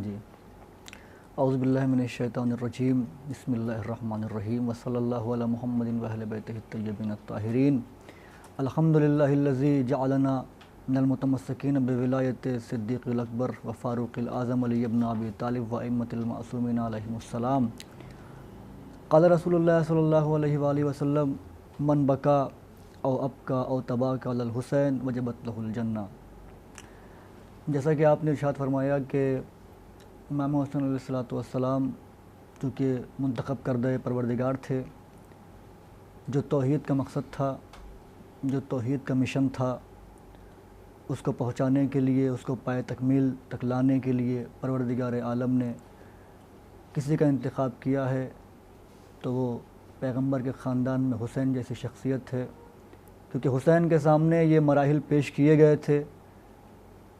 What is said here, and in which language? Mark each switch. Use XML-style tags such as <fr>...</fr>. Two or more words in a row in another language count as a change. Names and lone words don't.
<ar>جی، اعوذ باللہ من الشیطان الرجیم، بسم اللہ الرحمن الرحیم، وصلی اللہ علی محمد و اہل بیتہ الطیبین الطاہرین۔ الحمد للہ الذی جعلنا من المتمسکین بولایت صدیق الاکبر و فاروق الاعظم علی ابن ابی طالب و ائمۃ المعصومین علیہم السلام۔ قال رسول اللہ صلی اللہ علیہ وآلہ وسلم، من بکا او ابکا او تباکا علی الحسین وجبت لہ الجنہ۔</ar> <ur>جیسا کہ آپ نے ارشاد فرمایا کہ امام حسین</ur> <ar>علیہ الصلوۃ والسلام</ar> <ur>چونکہ منتخب کردہ پروردگار تھے، جو توحید کا مقصد تھا، جو توحید کا مشن تھا، اس کو پہنچانے کے لیے، اس کو پائے تکمیل تک لانے کے لیے پروردگار عالم نے کسی کا انتخاب کیا ہے تو وہ پیغمبر کے خاندان میں حسین جیسی شخصیت ہے، کیونکہ حسین کے سامنے یہ مراحل پیش کیے گئے تھے کہ</ur>